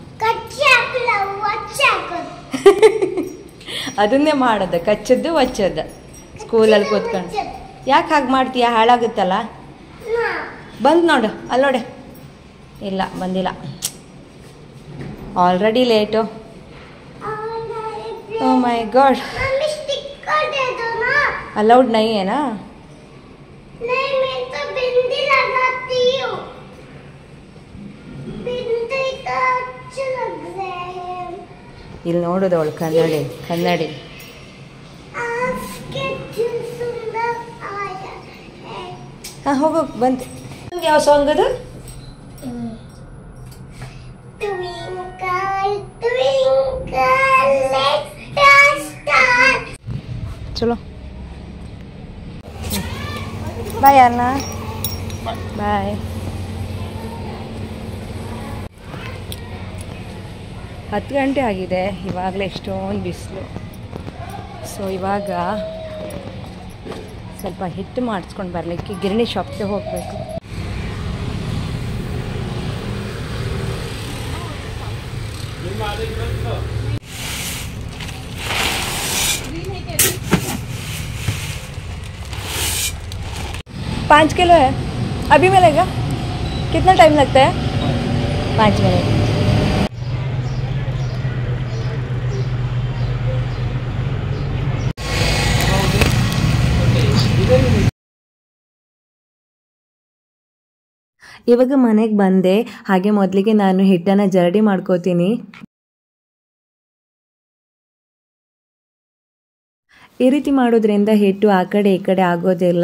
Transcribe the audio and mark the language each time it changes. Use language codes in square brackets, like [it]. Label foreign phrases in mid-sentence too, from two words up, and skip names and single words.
[kn] ಅದನ್ನೇ ಮಾಡೋದು, ಕಚ್ಚದ್ದು ಒಚ್ಚದ್ದು ಸ್ಕೂಲಲ್ಲಿ ಕೂತ್ಕೊಂಡು. ಯಾಕೆ ಹಾಗೆ ಮಾಡ್ತೀಯ? ಹಾಳಾಗುತ್ತಲ್ಲ. ಬಂದು ನೋಡು, ಅಲ್ಲೋಡೆ. ಇಲ್ಲ, ಬಂದಿಲ್ಲ. ಆಲ್ರೆಡಿ ಲೇಟು. [en] Oh my god. [hi] अलाउड नहीं है ना? नहीं, मैं तो बिंदी लगाती हूँ। बिंदी तो अच्छे लग रहे हैं। [kn] ಇಲ್ಲಿ ನೋಡೋದವಳು ಕನ್ನಡಿ [hi] आपके दिल सुंदर आया है। [kn] ಹಾಂ ಹೋಗು ಬಂತು. ಯಾವ ಸಾಂಗ್ ಅದು? [en] Twinkle twinkle little star. [kn] ಚಲೋ ಬಾಯ್ ಅಣ್ಣ. ಬಾಯ್. 10 ಗಂಟೆ ಆಗಿದೆ. ಇವಾಗಲೇ ಎಷ್ಟೊಂದು ಬಿಸಿಲು. ಸೊ ಇವಾಗ ಸ್ವಲ್ಪ ಹಿಟ್ಟು ಮಾಡಿಸ್ಕೊಂಡು ಬರಲಿಕ್ಕೆ ಗಿರಣಿ ಶಾಪ್ಗೆ ಹೋಗಬೇಕು. [hi] पाँच किलो है अभी मिलेगा? कितना टाइम लगता है? 5 मिनट. [kn] ಇವಾಗ ಮನೆಗೆ ಬಂದೆ. ಹಾಗೆ ಮೊದಲಿಗೆ ನಾನು ಹಿಟ್ಟನ್ನು ಜರಡಿ ಮಾಡ್ಕೋತೀನಿ. ಈ ರೀತಿ ಮಾಡೋದ್ರಿಂದ ಹಿಟ್ಟು ಆ ಕಡೆ ಈ ಕಡೆ ಆಗೋದಿಲ್ಲ.